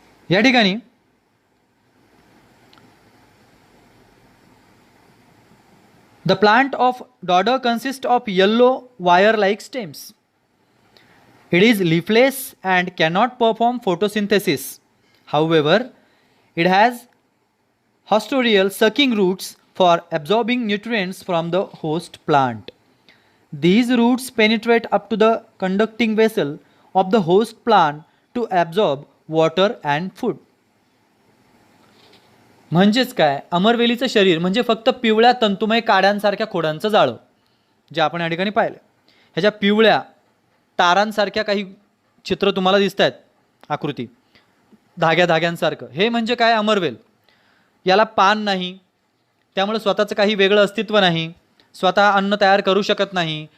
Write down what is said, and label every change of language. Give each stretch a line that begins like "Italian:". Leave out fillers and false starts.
Marathi: या ठिकाणी
English: The plant of dodder consist of yellow wire like stems. It is leafless and cannot perform photosynthesis. However, it has haustorial sucking roots for absorbing nutrients from the host plant. These roots penetrate up to the conducting vessel of the host plant to absorb water and food.
Marathi: म्हणजेच काय, अमरवेलीचं शरीर म्हणजे फक्त पिवळ्या तंतुमय काड्यांसारख्या खोडांचं जाळं, जे आपण या ठिकाणी पाहिलं. ह्याच्या पिवळ्या तारांसारख्या काही चित्र तुम्हाला दिसत आहेत, आकृती धाग्यांसारखं. हे म्हणजे काय, अमरवेल. याला पान नाही, त्यामुळे स्वतःचं काही वेगळं अस्तित्व नाही, स्वतः अन्न तयार करू शकत नाही.